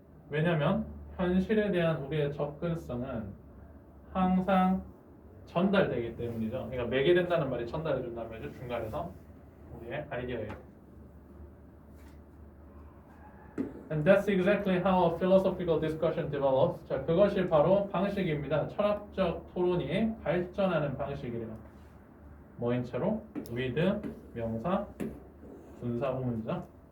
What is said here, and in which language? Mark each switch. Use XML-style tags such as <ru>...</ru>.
<ko>왜냐하면 현실에 대한 우리의 접근성은 항상 전달되기 때문이죠. 그러니까 매개된다는 말이 전달해 준다는 말이죠. 중간에서 우리의 아이디어예요.</ko> <en>And that's exactly how a philosophical discussion develops.</en> <ko>자, 그것이 바로 방식입니다. 철학적 토론이 발전하는 방식이래요. 뭐인 채로? with 명사 분사 구문이죠.</ko>